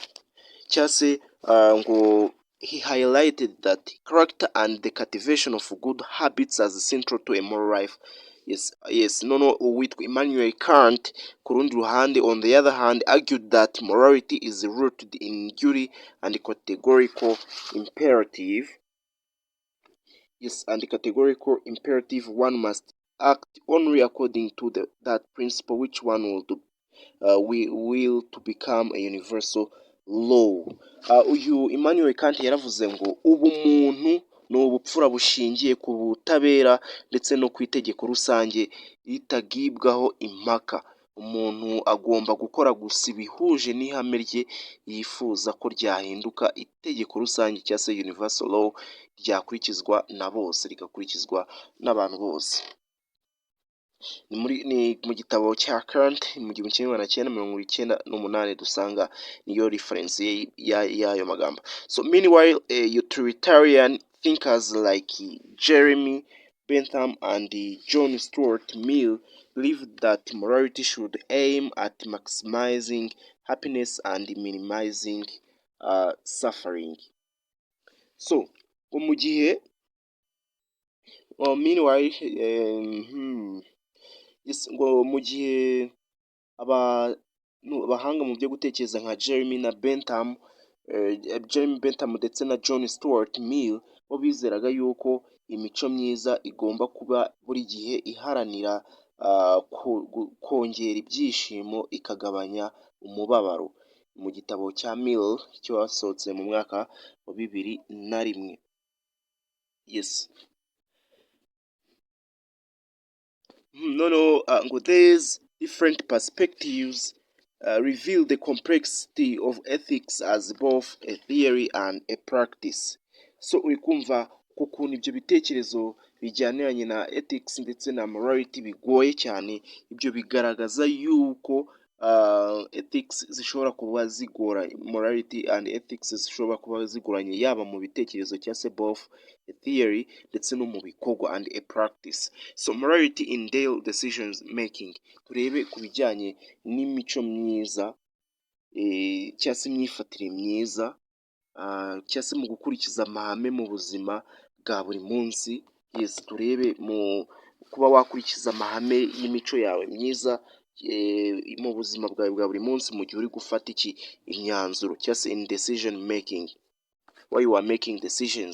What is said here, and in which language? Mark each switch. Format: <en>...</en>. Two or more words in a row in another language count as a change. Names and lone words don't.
<rw>Cyangwa se ngo</rw> <en>he highlighted that character and the cultivation of good habits as central to a moral life. Yes.</en> <rw>Noneho uwitwa Immanuel Kant ku rundi ruhande,</rw> <en>on the other hand, argued that morality is rooted in duty and categorical imperative. Yes, and the categorical imperative, one must act only according to that principle which one will to become a universal law.</en> <rw>Uyu Immanuel Kant yaravuze ngo ubumuntu ni ubupfura bushingiye ku butabera ndetse no ku itegeko rusange ritagibwaho impaka. Umuntu agomba gukora gusa ibihuje n'ihame rye yifuza ko ryahinduka itegeko rusange cyangwa se</rw> <en>universal law,</en> <rw>ryakurikizwa na bose, rigakurikizwa n'abantu bose. Ni mu gitabo cya Kant mu 1998 dusanga niyo reference y'ayo magambo.</rw> <en>So meanwhile, utilitarian thinkers like Jeremy Bentham and John Stuart Mill believed that morality should aim at maximizing happiness and minimizing suffering.</en> <rw>So mu gihe meanwhile ngo mu gihe abahanga mu byo gutekereza nka Jeremy Bentham ndetse na John Stuart Mill bo bizeraga yuko imico myiza igomba kuba buri gihe iharanira kongera ibyishimo ikagabanya umubabaro. Mu gitabo cya Mill cyasohotse mu mwaka wa 2001.</rw> <en>Yes. Ngo these different perspectives reveal the complexity of ethics as both a theory and a practice.</en> <rw>So uri kumva ukuntu ibyo bitekerezo bijyaniranye na ethics ndetse na morality bigoye cyane. Ibyo bigaragaza yuko ethics zishobora kuba zigora,</rw> <en>morality and ethics</en> <rw>zishobora kuba zigoranye yaba mu bitekerezo cyangwa se</rw> <en>both a theory</en> <rw>ndetse no mu bikorwa</rw> <en>and a practice. So morality in daily decisions making,</en> <rw>turebe ku bijyanye n'imico myiza cyangwa se imyifatire myiza cyangwa se mu gukurikiza amahame mu buzima bwa buri munsi. Yes, turebe mu kuba wakurikiza amahame y'imico yawe myiza mu buzima bwawe bwa buri munsi mu gihe uri gufata imyanzuro cyangwa se</rw> <en>in decision making, while you are making decisions.</en>